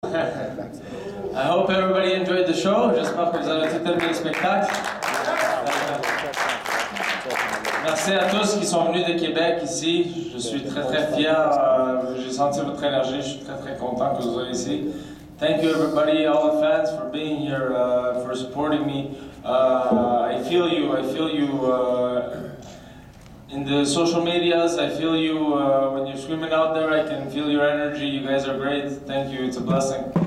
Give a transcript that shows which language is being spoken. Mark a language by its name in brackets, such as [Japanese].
[English] I hope everybody enjoyed the show. [French] J'espère que vous avez tout aimé le spectacle. Merci à tous qui sont venus de Québec ici. Je suis très très fier. J'ai senti votre énergie. Je suis très très content que vous soyez ici. [English] Thank you everybody, all the fans, for being here, for supporting me. I feel you. In the social medias, I feel you when you're screaming out there. I can feel your energy. You guys are great. Thank you. It's a blessing.